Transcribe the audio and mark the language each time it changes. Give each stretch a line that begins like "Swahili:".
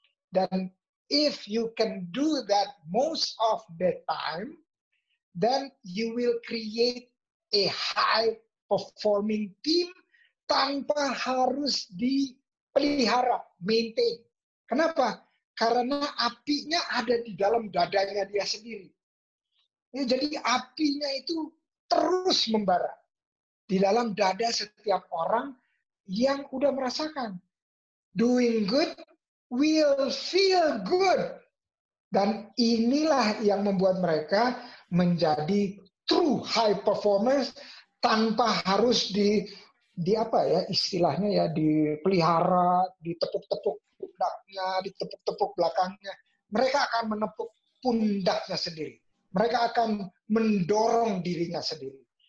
English: Dan if you can do that most of the time, then you will create a high performing team
Indonesian: tanpa harus dipelihara,
English: maintain.
Indonesian: Kenapa? Karena apinya ada di dalam dadanya dia sendiri. Ya, jadi apinya itu terus membara di dalam dada setiap orang yang udah merasakan.
English: Doing good will feel good.
Indonesian: Dan inilah yang membuat mereka menjadi
English: true high performers
Indonesian: tanpa harus di apa ya istilahnya ya, dipelihara, ditepuk-tepuk pundaknya, ditepuk-tepuk belakangnya. Mereka akan menepuk pundaknya sendiri. Mereka akan mendorong dirinya sendiri.